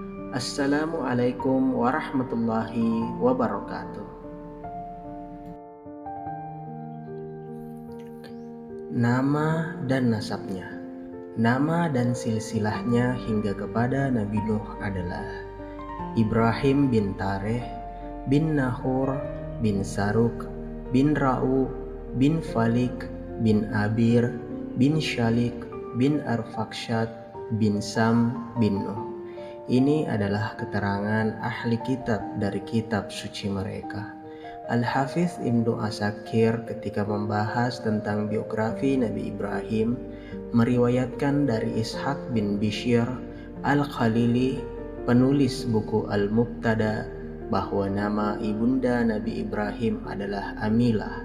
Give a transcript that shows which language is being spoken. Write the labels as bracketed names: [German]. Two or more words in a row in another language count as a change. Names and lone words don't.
[Arabic] السلام عليكم ورحمة الله وبركاته. [Indonesian] Nama dan nasabnya. Nama dan silsilahnya hingga kepada Nabi Nuh adalah Ibrahim bin Tareh, bin Nahur, bin Saruk, bin Ra'u, bin Falik, bin Abir, bin Syalik, bin Arfaksyad, bin Sam, bin Nuh. Ini adalah keterangan ahli kitab dari kitab suci mereka. Al-Hafiz Ibnu Asakir ketika membahas tentang biografi Nabi Ibrahim meriwayatkan dari Ishaq bin Bishyr Al-Khalili, penulis buku Al-Mubtada, bahwa nama ibunda Nabi Ibrahim adalah Amilah.